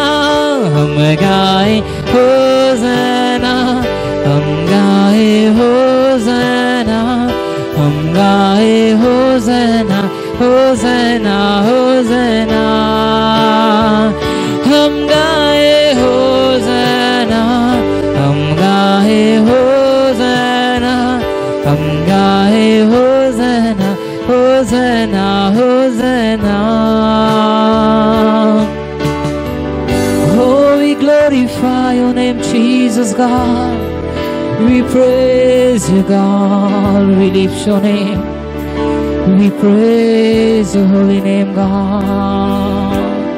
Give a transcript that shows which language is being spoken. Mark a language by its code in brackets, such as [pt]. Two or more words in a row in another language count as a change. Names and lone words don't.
[hi] हम गाए होज़ना, हम गाए होज़ना, हम गाए होज़ना, होज़ना, होज़ना। हम गाए होज़ना, हम गाए होज़ना, हम गाए होज़ना, होज़ना, होज़ना। [en] Oh, we glorify your name, Jesus God. We praise you, God. We lift your name. We praise your holy name, God.